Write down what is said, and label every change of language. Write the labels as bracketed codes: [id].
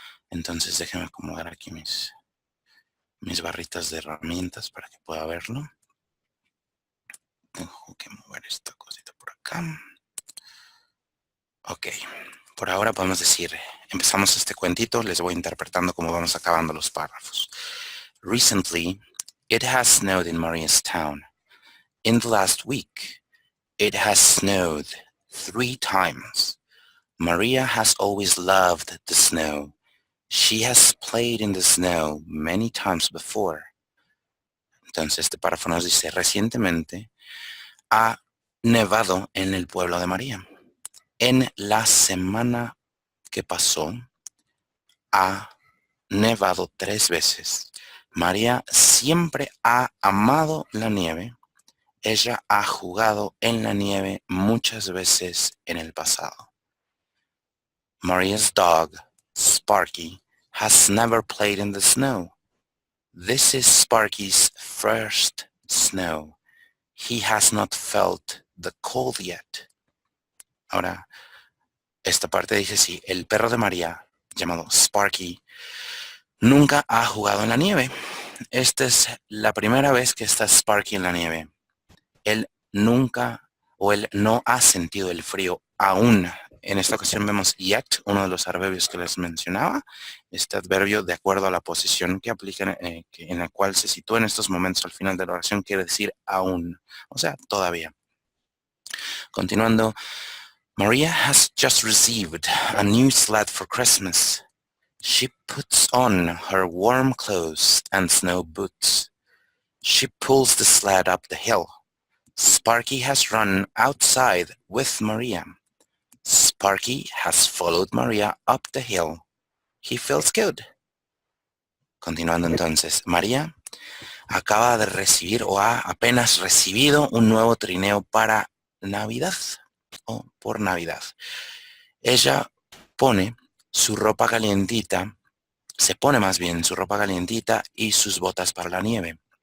[es] Entonces déjenme acomodar aquí mis barritas de herramientas para que pueda verlo. Tengo que mover esta cosita por acá. Ok, por ahora podemos decir, empezamos este cuentito, les voy interpretando cómo vamos acabando los párrafos. [en] Recently, it has snowed in Maria's town. In the last week, it has snowed 3 times. Maria has always loved the snow. She has played in the snow many times before. [es] Entonces este párrafo nos dice, recientemente ha nevado en el pueblo de María. En la semana que pasó, ha nevado 3 veces. María siempre ha amado la nieve. Ella ha jugado en la nieve muchas veces en el pasado. [en] Maria's dog, Sparky, has never played in the snow. This is Sparky's first snow. He has not felt the cold yet. [es] Ahora, esta parte dice sí, el perro de María, llamado Sparky, nunca ha jugado en la nieve. Esta es la primera vez que está Sparky en la nieve. Él nunca o él no ha sentido el frío aún. En esta ocasión vemos yet, uno de los adverbios que les mencionaba. Este adverbio, de acuerdo a la posición que aplica, en la cual se sitúa en estos momentos al final de la oración, quiere decir aún. O sea, todavía. Continuando, [en] Maria has just received a new sled for Christmas. She puts on her warm clothes and snow boots. She pulls the sled up the hill. Sparky has run outside with Maria. Sparky has followed Maria up the hill. He feels good. [es] Continuando entonces, María acaba de recibir o ha apenas recibido un nuevo trineo para Navidad o por Navidad. Ella pone su ropa calientita, se pone más bien su ropa calientita y sus botas para la nieve.